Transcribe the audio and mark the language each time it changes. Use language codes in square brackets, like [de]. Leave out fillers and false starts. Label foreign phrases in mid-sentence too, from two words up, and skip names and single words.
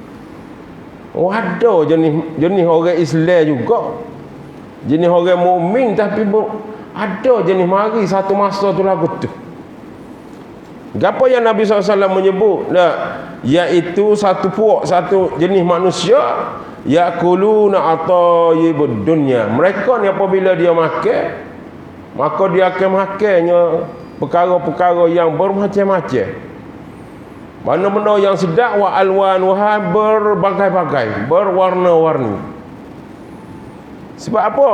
[ms] Ada jenis orang Islam juga, jenis orang mukmin, tapi ada jenis mari satu masa tu lagu tu. Apa yang Nabi SAW menyebut, iaitu satu puak, satu jenis manusia, [ar] يأكلون أطايب الدنيا. [ms] Mereka ni apabila dia makan, maka dia akan makannya perkara-perkara yang bermacam-macam. Benda-benda yang sedap, [ar] وألوانها, [ms] berbagai-bagai, berwarna-warni. Sebab apa?